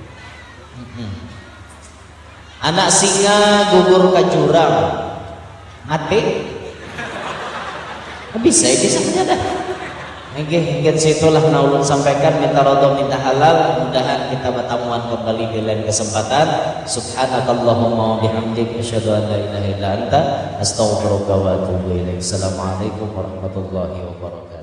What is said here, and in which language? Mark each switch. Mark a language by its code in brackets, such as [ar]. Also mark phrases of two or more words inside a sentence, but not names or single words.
[bjn] Anak singa gugur ke jurang, mati. Bisa aja dah. Mungkin situlah naulun sampaikan, minta ridha minta halal. Mudahan kita bertemuan kembali di lain kesempatan. [ar] سبحانك اللهم وبحمدك أشهد أن لا إله إلا أنت أستغفرك وأتوب إليك. السلام عليكم ورحمة الله وبركاته.